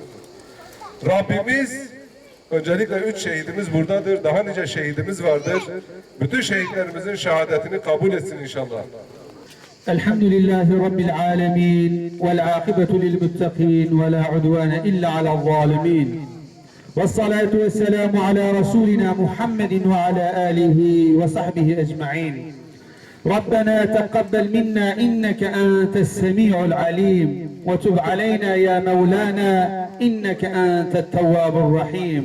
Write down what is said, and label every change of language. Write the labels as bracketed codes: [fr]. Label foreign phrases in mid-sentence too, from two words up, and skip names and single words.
[tr] Rabbimiz öncelikle 3 şehidimiz buradadır. Daha nice şehidimiz vardır. Bütün şehitlerimizin şehadetini kabul etsin inşallah. [ar] الحمد لله رب العالمين والعاقبة للمتقين ولا عدوان إلا على الظالمين. والصلاة والسلام على رسولنا محمد وعلى آله وصحبه أجمعين. ربنا تقبل منا إنك أنت السميع العليم وتب علينا يا مولانا إنك أنت التواب الرحيم.